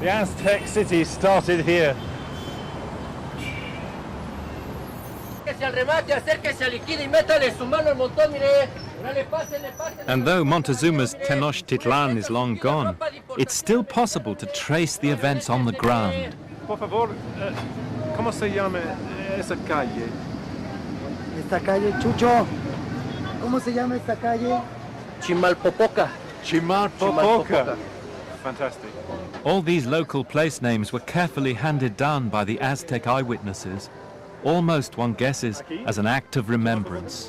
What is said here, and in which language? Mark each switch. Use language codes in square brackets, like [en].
[en] The Aztec city started here. And though Montezuma's Tenochtitlan is long gone, it's still possible to trace the events on the ground. [es] Por favor, ¿cómo se llama esa calle? Esta calle, Chucho, ¿cómo se llama esta calle? Chimalpopoca. [en] Chimalpopoca. fantastic. All these local place names were carefully handed down by the Aztec eyewitnesses, almost, one guesses, as an act of remembrance.